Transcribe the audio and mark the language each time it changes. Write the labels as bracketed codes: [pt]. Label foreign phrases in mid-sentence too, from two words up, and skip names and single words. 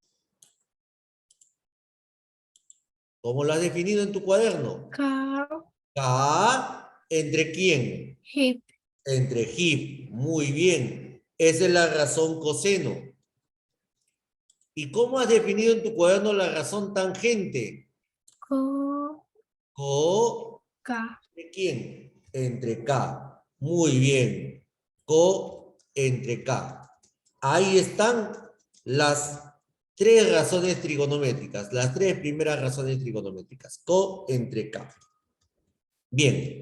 [es] ¿Cómo lo has definido en tu cuaderno? K entre quién? hip, Entre hip. Muy bien. Esa es la razón coseno. ¿Y cómo has definido en tu cuaderno la razón tangente? co, Co ca, ¿entre quién? Entre K. Muy bien. Co entre K. Ahí están las 3 razones trigonométricas, las 3 primeras razones trigonométricas. Co entre K. Bien.